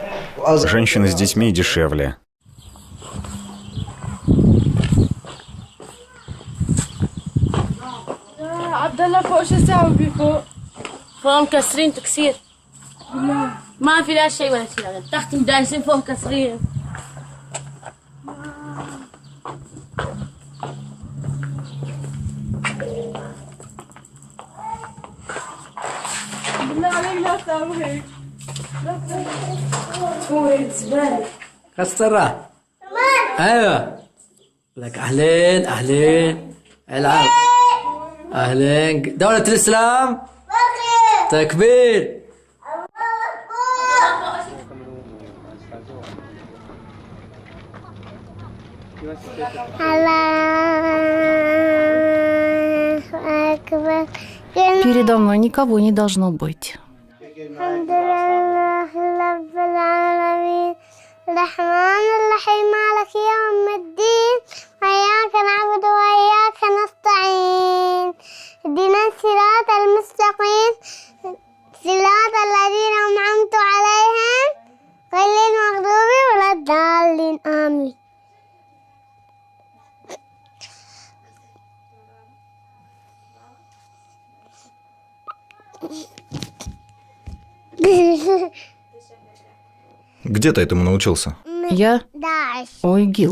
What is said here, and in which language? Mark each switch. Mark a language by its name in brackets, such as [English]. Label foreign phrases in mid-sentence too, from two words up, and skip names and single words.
[Russian] Женщины с детьми дешевле. [Arabic] عبد الله فوق شو اسوي فوق؟ فوق مكسرين تكسير ما في لا شيء ولا شيء تحت مدايسين فوق مكسرين بالله عليك لا تسوي هيك تسوي هيك زبالة كسرها ايوه لك اهلين اهلين العب اهلين دولة الاسلام تكبير [Russian] Передо мной никого не должно быть. [Arabic] الرحمن الرحيم مالك يوم الدين إياك نعبد وإياك نستعين اهدنا الصراط المستقيم صراط الذين أنعمت عليهم غير المغضوب ولا الضالين آمين. [Russian] Где ты этому научился? Я? У ИГИЛ.